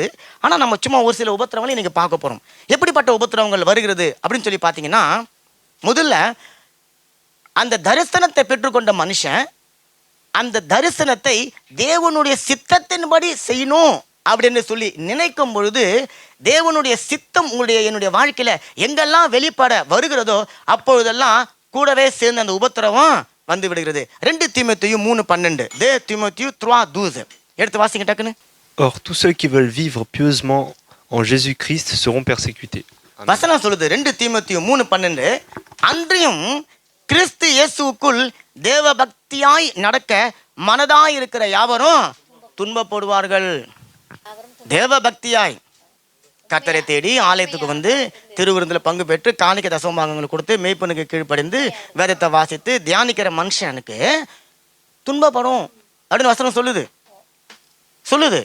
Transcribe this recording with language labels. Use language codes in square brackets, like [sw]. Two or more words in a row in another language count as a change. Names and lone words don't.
[ta] ஆனா நம்ம சும்மா ஒரு சில உபத்திரவங்களை இன்னைக்கு பார்க்க போறோம். எப்படிப்பட்ட உபத்திரவங்கள் வருகிறது அப்படின்னு சொல்லி பார்த்தீங்கன்னா, முதல்ல அந்த தரிசனத்தை பெற்றுக்கொண்ட மனுஷன் அந்த தரிசனத்தை தேவனுடைய சித்தத்தின்படி செய்யணும் அப்படின்னு சொல்லி நினைக்கும் பொழுது, தேவனுடைய சித்தம் உங்களுடைய என்னுடைய வாழ்க்கையில எங்கெல்லாம் வெளிப்பட வருகிறதோ அப்பொழுதெல்லாம் கூடவே சேர்ந்து அந்த உபத்திரவம் வந்து விடுகிறது. 2 தீமோத்தேயு 3:12. 2 Timothée 3:12. எடுத்து வாசிங்க டக்குன்னு. [fr] Or, tous ceux qui veulent vivre pieusement en Jésus-Christ seront persécutés. [ta] வசனம் சொல்லுது 2 தீமோத்தேயு 3:12. அன்றியும் கிறிஸ்து இயேசுவுக்குள் தேவ பக்தியாய் நடக்க மனதாய் இருக்கிற யாவரும் துன்பப்படுவார்கள். தேவ பக்தியாய் கர்த்தரை தேடி ஆலயத்துக்கு வந்து திருவிருந்தில் பங்கு பெற்று காணிக்கை தசமபாகங்களை கொடுத்து மெய்ப்பனுக்கு கீழ்ப்படிந்து வேதத்தை வாசித்து தியானிக்கிற மனுஷனுக்கு துன்பப்படும் அப்படின்னு வசனம் சொல்லுது.